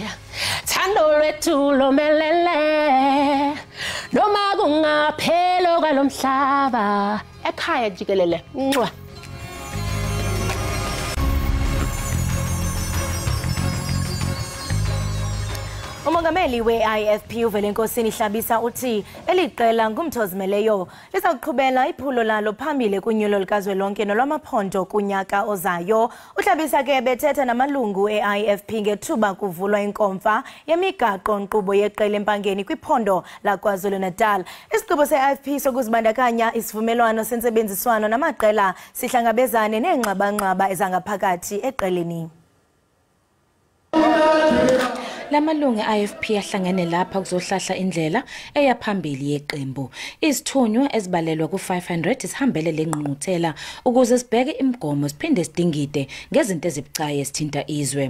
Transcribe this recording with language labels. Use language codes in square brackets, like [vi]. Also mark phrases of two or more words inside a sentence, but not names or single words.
[xh] Thando lwethu lomelele. [zu] Noma kungaphelo kwalomhlaba ekhaya jikelele. [xh] Umongameli we-IFP uVelenkosini Hlabisa uthi eliqela ngumthozimeleyo lisaqhubela iphulo lalo phambili kunyulo likazwelonke nolwamaphondo kunyaka ozayo. uHlabisa ke bethetha namalungu e-IFP ngethuba kuvulwa inkomfa yemigaqo nkqubo yeqela empangeni kwiphondo laKwaZulu Natal. Isigqibo se-IFP sokuzibandakanya isivumelwano sensebenziswano namaqela sihlangabezane nengxabangxaba ezangaphakathi eqeleni. [zu] Lamalungu e-IFP yahlangene lapha kuzohlahla indlela eyaphambili yeqembu. Izithunywa ezibalelwa ku500 isihambele lengqungquthela ukuze sibheke imigomo siphinde sidingide ngezinto ezibucayi esithinta izwe.